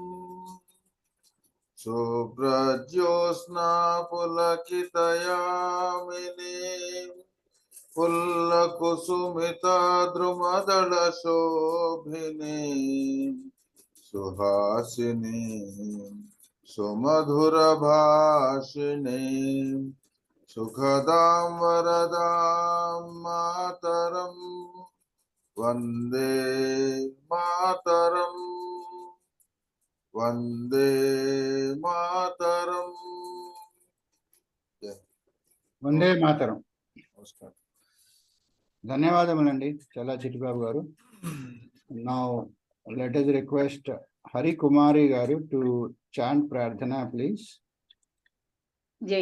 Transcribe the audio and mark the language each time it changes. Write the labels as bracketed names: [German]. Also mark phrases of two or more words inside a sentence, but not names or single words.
[Sanskrit] सुब्रज्योस्ना पुलकितयामिनी पुल्लकुसुमित द्रुमदल शोभिनी सुहासिनी सुमधुर भाषिणी सुखदां वरदां मातरं वन्दे मातरम्. Vande Mataram. Vande Mataram. Namaskar. [Telugu] ధన్యవాదములండి చాలా చిట్టిబాబు గారు. [English] Now let us request Hari Kumari garu to chant Prarthana, please. Jai.